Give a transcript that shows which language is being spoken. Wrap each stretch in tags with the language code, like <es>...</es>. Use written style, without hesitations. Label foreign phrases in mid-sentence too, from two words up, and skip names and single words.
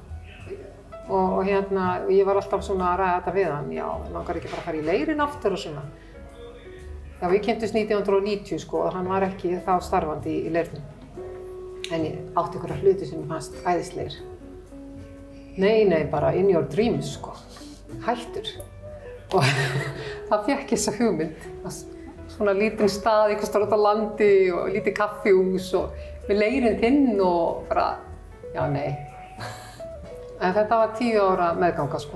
<is>Og ég var alltaf svona að ræða þetta við hann, langar ekki bara að fara í leirinn aftur og svona. Já, við kynntumst 1990 og hann var ekki þá starfandi í leirnum. En ég átti einhverja hluti sem ég fannst æðislegir. Nei, bara</is> <en>in your dreams,</en> <is>hættur. Og það fékk þessa hugmynd. Svona lítinn stað, einhvers staðar út á landi og lítið kaffihús og með leirinn þinn og bara, já nei. En þetta var 10 ára meðganga sko.</is>